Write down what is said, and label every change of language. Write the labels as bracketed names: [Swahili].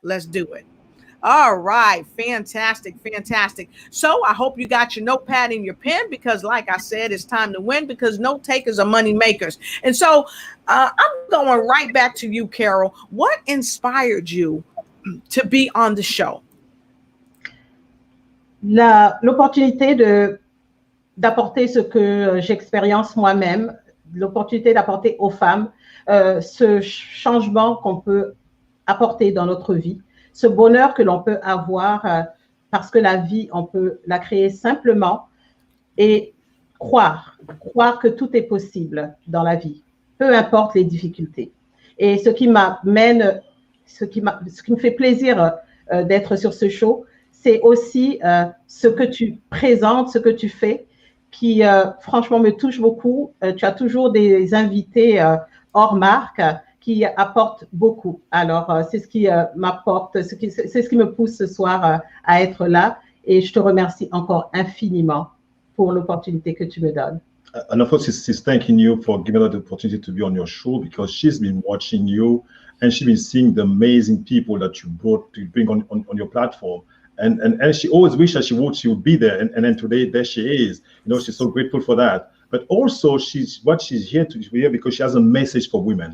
[English] Let's do it. All right. Fantastic. Fantastic. So I hope you got your notepad and your pen, because like I said, it's time to win, because note takers are money makers. And so I'm going right back to you, Carole. What inspired you to be on the show? [French] L'opportunité d'apporter ce que j'expérience moi-même, l'opportunité d'apporter aux femmes ce changement qu'on peut apporter dans notre vie, ce bonheur que l'on peut avoir parce que la vie, on peut la créer simplement, et croire que tout est possible dans la vie, peu importe les difficultés. Et ce qui m'amène, ce qui me fait plaisir d'être sur ce show, c'est aussi ce que tu présentes, ce que tu fais, qui franchement me touche beaucoup. Tu as toujours des invités hors marque qui apportent beaucoup. Alors, c'est ce qui m'apporte, c'est ce qui me pousse ce soir à être là. Et je te remercie encore infiniment pour l'opportunité que tu me donnes. [English] And of course, she's thanking you for giving her the opportunity to be on your show, because she's been watching you and she's been seeing the amazing people that you bring on your platform. And she always wished that she would be there. And then today, there she is. She's so grateful for that. But also, she's here to be here because she has a message for women.